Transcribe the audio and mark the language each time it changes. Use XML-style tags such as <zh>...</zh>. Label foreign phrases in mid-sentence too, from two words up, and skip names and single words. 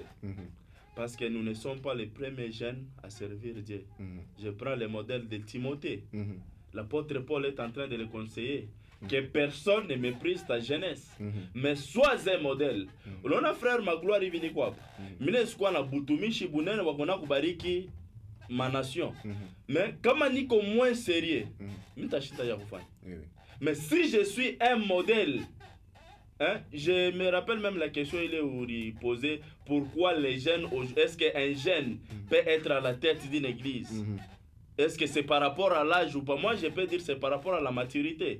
<fr>Parce que nous ne sommes pas les premiers jeunes à servir Dieu. Je prends le modèle de Timothée. L'apôtre Paul est en train de le conseiller. Que personne ne méprise ta jeunesse, mais sois un modèle. On a frère Magloire Ivini quoi.</fr> <sw>Mine sikuwa na butumishi bunene wakona kubariki ma nation.</sw> <fr>Mais</fr> <sw>kama niko</sw> <fr>moins sérieux,</fr> <sw>mitashita ya kufanya.</sw> <fr>Mais si je suis un modèle, hein, je me rappelle même la question il est posée, pourquoi les jeunes, est-ce qu'un jeune peut être à la tête d'une église? Est-ce que c'est par rapport à l'âge ou pas? Moi, je peux dire que c'est par rapport à la maturité.</fr>